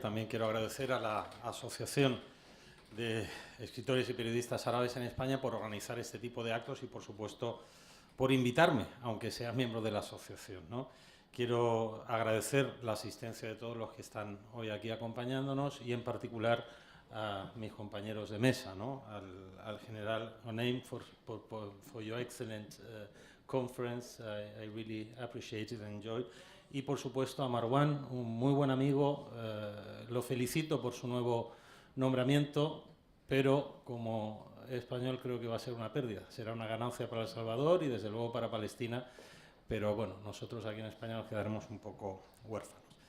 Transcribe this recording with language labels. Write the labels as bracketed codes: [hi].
[es] También quiero agradecer a la Asociación de Escritores y Periodistas Árabes en España por organizar este tipo de actos y, por supuesto, por invitarme, aunque sea miembro de la asociación, ¿no? Quiero agradecer la asistencia de todos los que están hoy aquí acompañándonos y, en particular, a mis compañeros de mesa, ¿no? [en] Al general Ghanem for your excellent conference. I really appreciate it and enjoyed. [es] Y, por supuesto, a Marwan, un muy buen amigo. Lo felicito por su nuevo nombramiento, pero como español creo que va a ser una pérdida. Será una ganancia para El Salvador y, desde luego, para Palestina. Pero, bueno, nosotros aquí en España nos quedaremos un poco huérfanos.